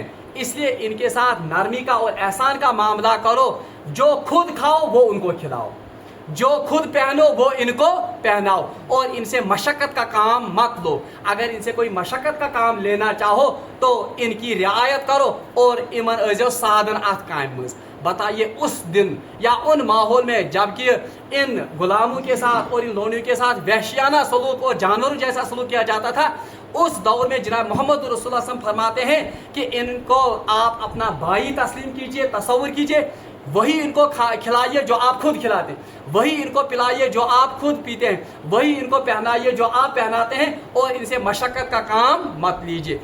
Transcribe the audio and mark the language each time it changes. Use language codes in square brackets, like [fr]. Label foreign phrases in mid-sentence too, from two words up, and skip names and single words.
[ur] اس لیے ان کے ساتھ نرمی کا اور احسان کا معاملہ کرو, جو خود کھاؤ وہ ان کو کھلاؤ, جو خود پہنو وہ ان کو پہناؤ, اور ان سے مشقت کا کام مت لو. اگر ان سے کوئی مشقت کا کام لینا چاہو تو ان کی رعایت کرو اور [ks] ایمن ازو سادن ات کام مز. [ur] بتائیے اس دن یا ان ماحول میں جب کہ ان غلاموں کے ساتھ اور ان لونیوں کے ساتھ وحشیانہ سلوک اور جانوروں جیسا سلوک کیا جاتا تھا, اس دور میں جناب محمد رسول اللہ صلی اللہ علیہ وسلم فرماتے ہیں کہ ان کو آپ اپنا بھائی تسلیم کیجئے, تصور کیجئے, وہی ان کو کھلائیے جو آپ خود کھلاتے ہیں, وہی ان کو پلائیے جو آپ خود پیتے ہیں, وہی ان کو پہنائیے جو آپ پہناتے ہیں, اور ان سے مشقت کا کام مت لیجیے.